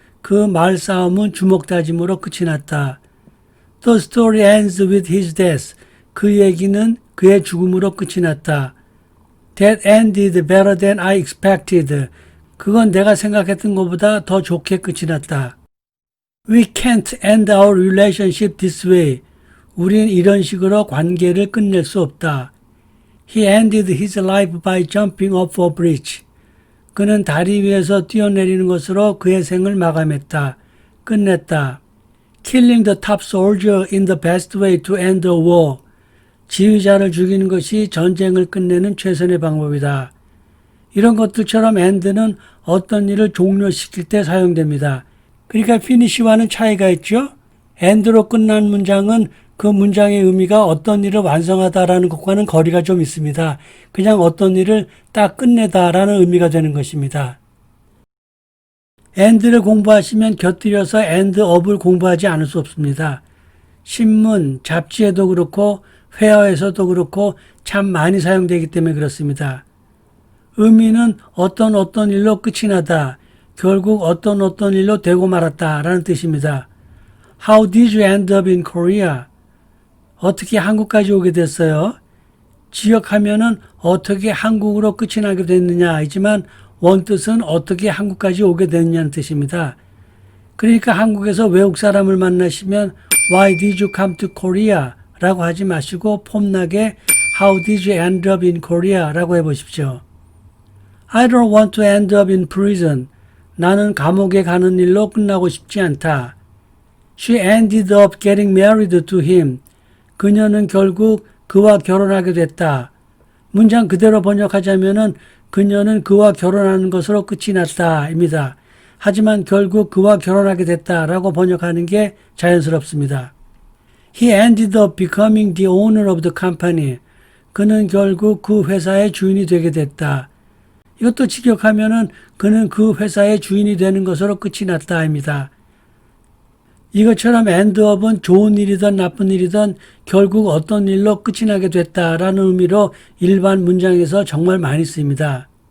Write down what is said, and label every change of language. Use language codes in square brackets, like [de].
[ko] 그 말싸움은 주먹다짐으로 끝이 났다. [en] The story ends with his death. [ko] 그 얘기는 그의 죽음으로 끝이 났다. [en] That ended better than I expected. [ko] 그건 내가 생각했던 것보다 더 좋게 끝이 났다. [en] We can't end our relationship this way. [ko] 우린 이런 식으로 관계를 끝낼 수 없다. [en] He ended his life by jumping off a bridge. [ko] 그는 다리 위에서 뛰어내리는 것으로 그의 생을 마감했다. 끝냈다. [en] Killing the top soldier in the best way to end a war. [ko] 지휘자를 죽이는 것이 전쟁을 끝내는 최선의 방법이다. 이런 것들처럼 end는 어떤 일을 종료시킬 때 사용됩니다. 그러니까 finish와는 차이가 있죠. end로 끝난 문장은 그 문장의 의미가 어떤 일을 완성하다라는 것과는 거리가 좀 있습니다. 그냥 어떤 일을 딱 끝내다라는 의미가 되는 것입니다. end를 공부하시면 곁들여서 end of을 공부하지 않을 수 없습니다. 신문, 잡지에도 그렇고 회화에서도 그렇고 참 많이 사용되기 때문에 그렇습니다. 의미는 어떤 일로 끝이 나다, 결국 어떤 일로 되고 말았다 라는 뜻입니다. [en] How did you end up in Korea? [ko] 어떻게 한국까지 오게 됐어요? 지역하면은 어떻게 한국으로 끝이 나게 됐느냐 이지만 원뜻은 어떻게 한국까지 오게 됐느냐는 뜻입니다. 그러니까 한국에서 외국 사람을 만나시면 [en] Why did you come to Korea? [ko] 라고 하지 마시고 폼나게 [en] How did you end up in Korea? [ko] 라고 해보십시오. [en] I don't want to end up in prison. [ko] 나는 감옥에 가는 일로 끝나고 싶지 않다. [en] She ended up getting married to him. [ko] 그녀는 결국 그와 결혼하게 됐다. 문장 그대로 번역하자면은 그녀는 그와 결혼하는 것으로 끝이 났다 입니다. 하지만 결국 그와 결혼하게 됐다라고 번역하는 게 자연스럽습니다. [en] He ended up becoming the owner of the company. [ko] 그는 결국 그 회사의 주인이 되게 됐다. 이것도 직역하면은 그는 그 회사의 주인이 되는 것으로 끝이 났다 입니다. 이것처럼 endup은 좋은 일이든 나쁜 일이든 결국 어떤 일로 끝이 나게 됐다라는 의미로 일반 문장에서 정말 많이 쓰입니다.